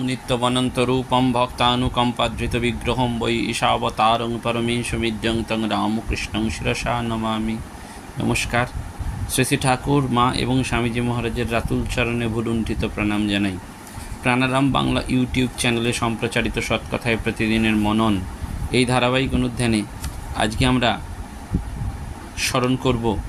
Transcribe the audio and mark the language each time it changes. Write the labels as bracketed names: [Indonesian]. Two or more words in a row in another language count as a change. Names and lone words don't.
[Sanskrit] नित्यमनन्तरूपं भक्तानुकम्पाधृतविग्रहं वै ईशावतारं परमेशमिद्यं तं रामकृष्णं शिरसा नमामि। [Bangla] नमस्कार। শ্রী শ্রী ঠাকুর মা এবং স্বামীজি মহারাজের রাতুল চরণে ভুলুণ্ঠিত প্রণাম জানাই। প্রাণারাম বাংলা ইউটিউব চ্যানেলে সম্প্রচারিত সৎকথায় প্রতিদিনের মনন এই ধারাবাহিক অনুধ্যানে আজকে আমরা স্মরণ করব